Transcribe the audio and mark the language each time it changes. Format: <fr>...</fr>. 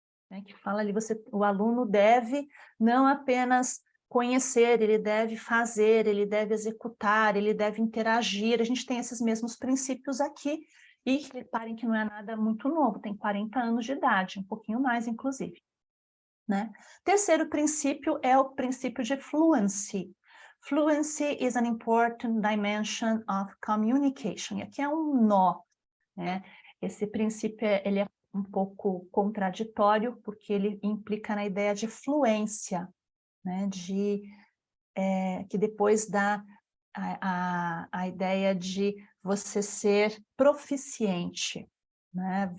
<pt>né, que fala ali, o aluno deve não apenas conhecer, ele deve fazer, ele deve executar, ele deve interagir, a gente tem esses mesmos princípios aqui, e reparem que não é nada muito novo, tem 40 anos de idade, um pouquinho mais, inclusive. Né? Terceiro princípio é o princípio de fluency.</pt> <en>Fluency is an important dimension of communication.</en> <pt>E aqui é um nó, né? Esse princípio ele é um pouco contraditório, porque ele implica na ideia de fluência, né? Que depois dá a ideia de você ser proficiente, né?</pt>